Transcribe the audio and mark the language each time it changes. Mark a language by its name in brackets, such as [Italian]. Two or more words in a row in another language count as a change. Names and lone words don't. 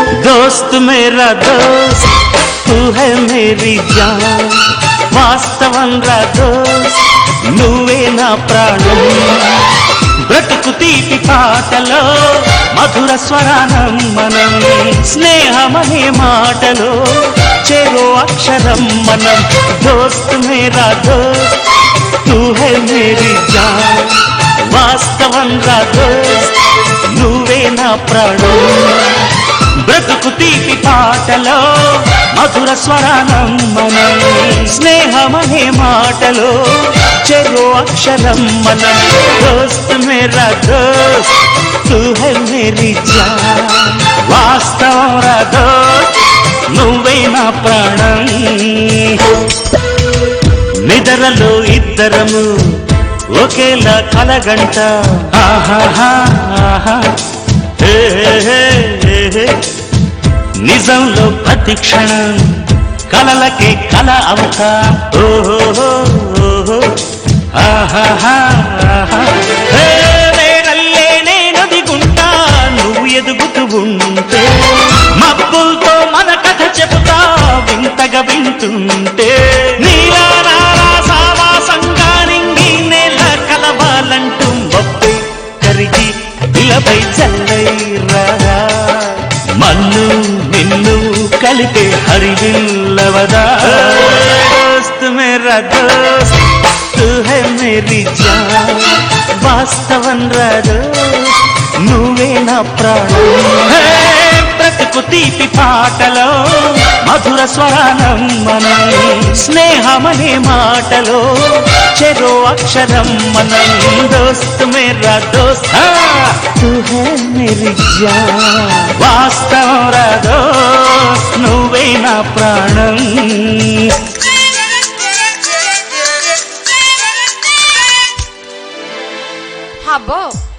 [Hindi] दोस्त मेरा दोस्त तू है मेरी जान [Telugu] వాస్తవంగా దోస్త్ నువ్వే నా ప్రాణం బ్రతుకు తీపి పాటలో మధుర స్వరానం మనం స్నేహమనే మాటలో చెరో అక్షరం మనం [Hindi] दोस्त मेरा दोस्त तू है मेरी जान [Telugu] వాస్తవంగా దోస్త్ నువ్వే నా ప్రాణం బ్రతుకు తీపి పాటలో మధుర స్వరానం మనం స్నేహమనే మాటలో చెరో అక్షరం మనం [Hindi] दोस्त मेरा दोस्त तू है मेरी जान [Telugu] వాస్తవం రా దోస్త్ నువ్వే నా ప్రాణం నిద్రలో ఇద్దరము ఒకేలా కలగంట ఆహాహా ఆహా హే హే హే నిజంలో ప్రతి క్షణం కలలకే కల అవుతా ఓహో ఆహాహా నేనల్లే నేనొదిగుంటా నువ్వు ఎదుగుతూ ఉంటే మబ్బులతో మన కథ చెబుతా వింతగా వింటుంటే నీలా నాలా సావాసంగా నింగి నేల కలవాలంటూ మబ్బై కరిగి ఇలపై చల్లై రాగా మన్ను నిన్ను కలిపే హరివిల్లవదా దోస్త్ [Hindi] मेरा दोस्त तू है मेरी जान [Telugu] వాస్తవం రా దోస్త్ నువ్వే నా ప్రాణం బ్రతుకు తీపి పాటలో మధుర స్వరానం మనం స్నేహమనే మాటలో చెరో అక్షరం మనం [Hindi] दोस्त मेरा दोस्त तू है मेरी जान [Telugu] వాస్తవం రా దోస్త్ నువ్వే నా ప్రాణం అబ్బో